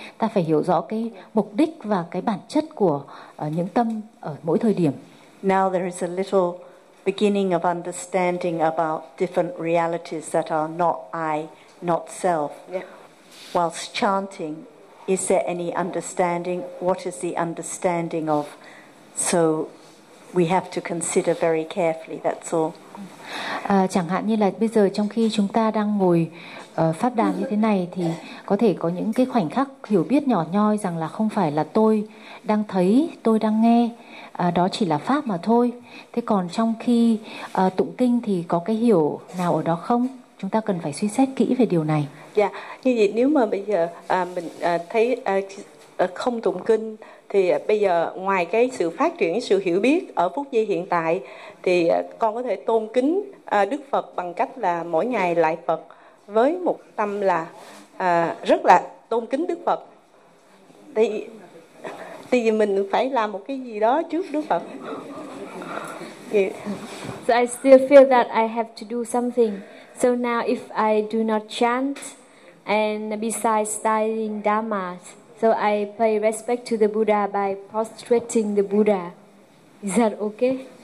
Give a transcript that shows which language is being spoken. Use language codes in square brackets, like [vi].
[vi] Ta phải hiểu rõ cái mục đích và cái bản chất của những tâm ở mỗi thời điểm. [en] Now there is a little beginning of understanding about different realities that are not I, not self. Yeah. Whilst chanting, is there any understanding? What is the understanding of? So we have to consider very carefully, that's all. [vi] Chẳng hạn như là bây giờ trong khi chúng ta đang ngồi pháp đàn như thế này, thì có thể có những cái khoảnh khắc hiểu biết nhỏ nhoi rằng là không phải là tôi đang thấy, tôi đang nghe. Đó chỉ là pháp mà thôi. Thế còn trong khi tụng kinh thì có cái hiểu nào ở đó không? Chúng ta cần phải suy xét kỹ về điều này. Dạ, như vậy nếu mà bây giờ mình thấy không tụng kinh, thì bây giờ ngoài cái sự phát triển, sự hiểu biết ở phút giây hiện tại, thì con có thể tôn kính Đức Phật bằng cách là mỗi ngày lại Phật với một tâm là rất là tôn kính Đức Phật. Thì mình phải làm một cái gì đó trước Đức Phật. [en] So I still feel that I have to do something. So now if I do not chant, and besides studying Dharma, so I pay respect to the Buddha by prostrating the Buddha. Is that okay?